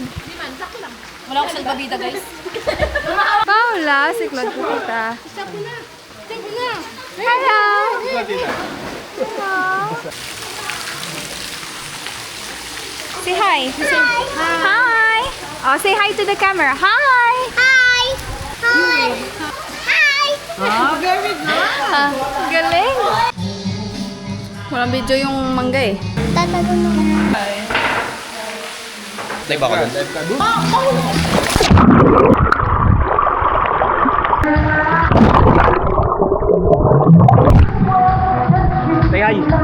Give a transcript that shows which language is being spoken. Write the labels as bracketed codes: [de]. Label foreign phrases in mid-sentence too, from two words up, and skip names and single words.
[tl] Wala akong salbabida, guys. Paula, si Claude Pupita. Hello. [en] Say hi. Hi. Oh, say hi to the camera. Hi. Hi. Hi. Hi. Ah, very good. [tl] Galing. Walang video yung mangga eh. Live ako doon. Live ka doon. [en] Say hi.